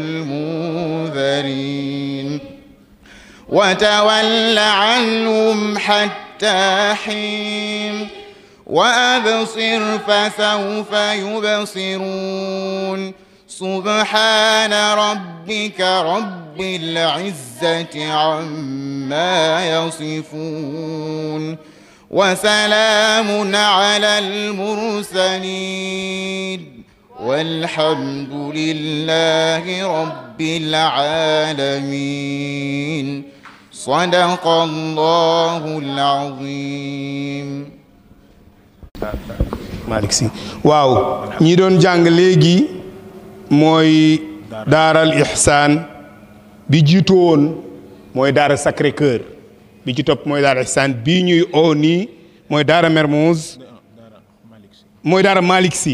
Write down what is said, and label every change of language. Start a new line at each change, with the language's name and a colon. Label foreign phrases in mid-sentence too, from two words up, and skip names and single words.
Arabic: المنذرين وتول عنهم حتى حين وأبصر فسوف يبصرون سبحان ربك رب العزة عما يصفون وسلام على المرسلين والحمد لله رب العالمين صدق الله العظيم.
Wolof: Malick Sy waaw ñi doon jàng léegi mooy daaral ihsaan bi jiitu woon mooy daara Sacré Cœur bi ci topp mooy daara ihsaan bii ñuy oo nii mooy daara Mermoz mooy daara Malick Sy.